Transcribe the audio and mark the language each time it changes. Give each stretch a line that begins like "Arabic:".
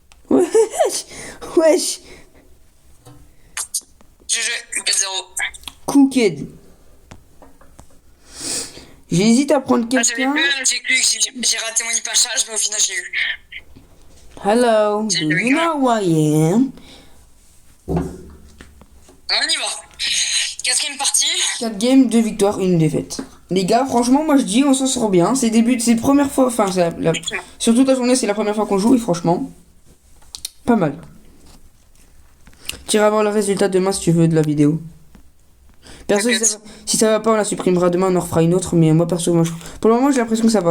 French: Wesh.
English: GG, 4-0. Cooked.
French: J'hésite à prendre quelqu'un. J'ai raté mon hypercharge, mais au final j'ai eu.
English: Hello, do you know who I am?
French: On y va. Quatrième partie. 4 games, 2 victoires, 1 défaite. Les gars, franchement, moi je dis, on s'en sort bien. C'est la première fois, enfin, sur toute la journée, c'est la première fois qu'on joue et franchement, pas mal. Tu iras voir le résultat demain si tu veux de la vidéo. Perso, si ça va pas, on la supprimera demain, on en refera une autre. Mais moi, perso, pour le moment, j'ai l'impression que ça va.